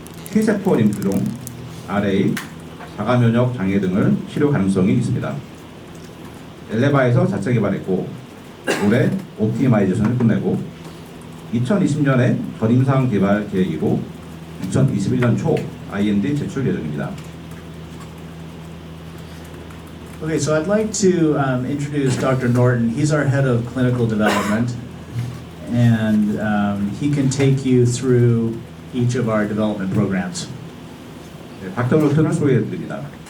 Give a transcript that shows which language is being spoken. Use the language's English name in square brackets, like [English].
[Korean] T세포 림프종, RA, 자가면역 장애 등을 치료 가능성이 있습니다. 엘레바에서 자체 개발했고 올해 옵티마이제이션을 끝내고 2020년에 전임상 개발 계획이고 2021년 초 IND 제출 예정입니다. [English] Okay, so I'd like to introduce Dr. Norton. He's our head of clinical development, and he can take you through each of our development programs. [Korean] 네, 닥터 노튼을 소개해드립니다.